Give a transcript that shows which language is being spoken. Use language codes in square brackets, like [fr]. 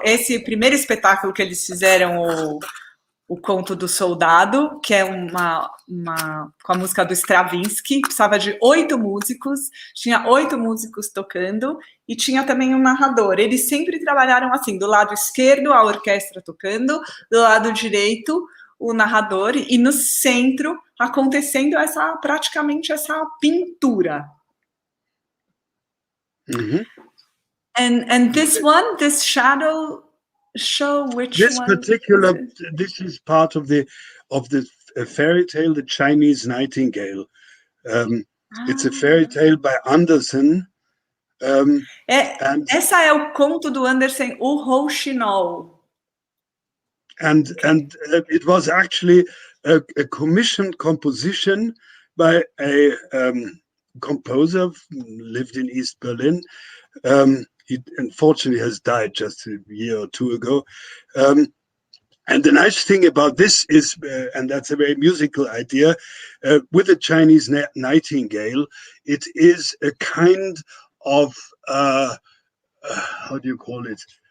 [pt] Esse primeiro espetáculo que eles fizeram, o Conto do Soldado, que é com a música do Stravinsky, precisava de 8 músicos, tinha 8 músicos tocando, e tinha também um narrador. Eles sempre trabalharam assim, do lado esquerdo a orquestra tocando, do lado direito o narrador, e no centro acontecendo praticamente essa pintura. [en] And this shadow show, which this one? This is part of the fairy tale, The Chinese Nightingale. It's a fairy tale by Andersen. [pt] Essa é o conto do Andersen, o Rouxinol. [en] And it was actually a commissioned composition by a composer lived in East Berlin. He unfortunately has died just a year or 2 ago. And the nice thing about this is, and that's a very musical idea, with the Chinese Nightingale, it is a kind of, how do you call it?